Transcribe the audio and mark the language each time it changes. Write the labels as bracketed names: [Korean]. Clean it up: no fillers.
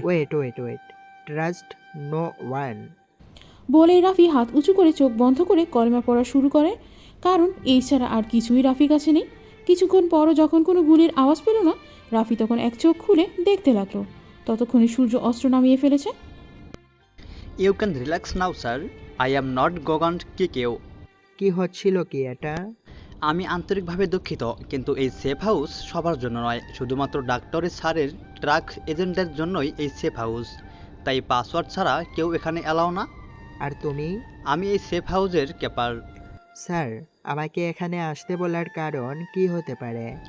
[English] Wait wait wait, trust no one. [Bangla] বলেই রাফি হাত উঁচু করে চোখ বন্ধ করে কলমা পড়া শুরু করে, কারণ এই ছাড়া আর কিছুই রাফির কাছে নেই। কিছুক্ষণ পরও যখন কোনো গুলির আওয়াজ পেল না, রাফি তখন এক চোখ খুলে দেখতে লাগলো। ততক্ষণে সূর্য অস্ত্র নামিয়ে ফেলেছে। [English] You can relax now, sir. I am not going to kick you. [Bangla] কি হচ্ছিল কি এটা? আমি আন্তরিকভাবে দুঃখিত, কিন্তু এই সেফ হাউস সবার জন্য নয়, শুধুমাত্র ডাক্তারের স্যারের ট্রাক এজেন্টদের জন্যই এই সেফ হাউস। তাই পাসওয়ার্ড ছাড়া কেউ এখানে এলাও না। আর তুমি? আমি এই সেফ হাউসের কেপার। স্যার, আমাকে এখানে আসতে বলার কারণ কি হতে পারে?